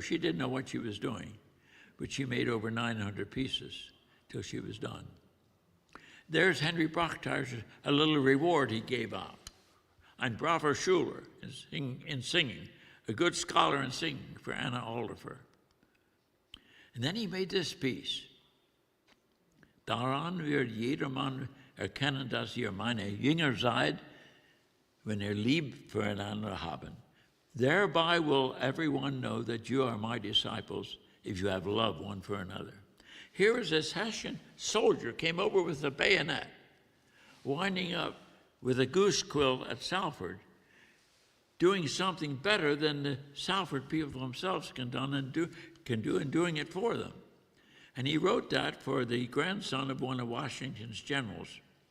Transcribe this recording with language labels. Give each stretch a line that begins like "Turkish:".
English: She didn't know what she was doing, but she made over 900 pieces till she was done. There's Henry Brocktiser, a little reward he gave out.
German: Ein braver Schüler
English: in singing, a good scholar in singing for Anna Alderfer. And then he made this piece.
German: Daran wird jedermann erkennen, dass ihr meine Jünger seid, wenn ihr lieb füreinander haben.
English: Thereby will everyone know that you are my disciples if you have love one for another. Here is this Hessian soldier came over with a bayonet, winding up with a goose quill at Salford, doing something better than the Salford people themselves can do and doing it for them. And he wrote that for the grandson of one of Washington's generals.